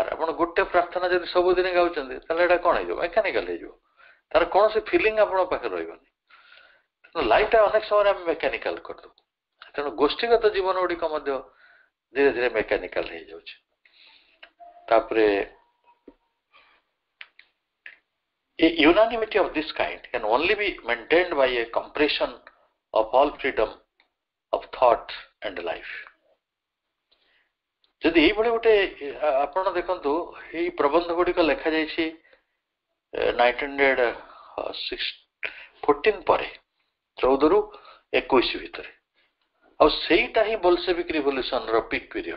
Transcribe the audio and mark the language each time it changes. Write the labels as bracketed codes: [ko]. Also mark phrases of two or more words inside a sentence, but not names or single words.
[or] ଆପଣ ଗୋଟେ ପ୍ରାର୍ଥନା ଯଦି ସବୁଦିନ ଗାଉଛନ୍ତି ତାହେଲେ ଏଇଟା କଣ ହେଇଯିବ, ମେକାନିକାଲ ହେଇଯିବ। ତାର କୌଣସି ଫିଲିଂ ଆପଣଙ୍କ ପାଖରେ ରହିବନି। ତେଣୁ ଲାଇଫଟା ଅନେକ ସମୟରେ ଆମେ ମେକାନିକାଲ କରିଦେବୁ। ତେଣୁ ଗୋଷ୍ଠୀଗତ ଜୀବନ ଗୁଡ଼ିକ ମଧ୍ୟ ଧୀରେ ଧୀରେ ମେକାନିକାଲ ହେଇଯାଉଛି। [en] ତାପରେ a unanimity of this kind can only be maintained by a compression of all freedom of thought and life. [or] ଯଦି ଏଇଭଳି ଗୋଟେ ଆପଣ ଦେଖନ୍ତୁ, ଏଇ ପ୍ରବନ୍ଧ ଗୁଡ଼ିକ ଲେଖାଯାଇଛି 1914 ପରେ, 14ରୁ 21 ଭିତରେ। ଆଉ ସେଇଟା ହିଁ [en] Bolshevik Revolutionର peak period।